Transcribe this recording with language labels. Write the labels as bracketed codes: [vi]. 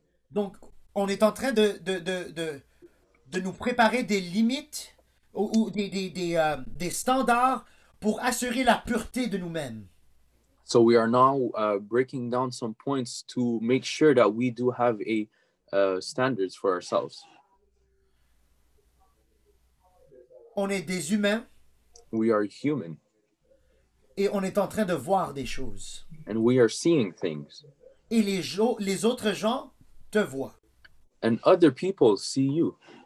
[fr] Donc, on est en train de nous préparer des limites ou des standards pour assurer la pureté de nous-mêmes. [en] So we are now breaking down some points to make sure that we do have a standards for ourselves. [fr] On est des humains [en] We are human, [fr] et on est en train de voir des choses. [en] and we are seeing things, [fr] Et les autres gens te voient. [en] and other people see you.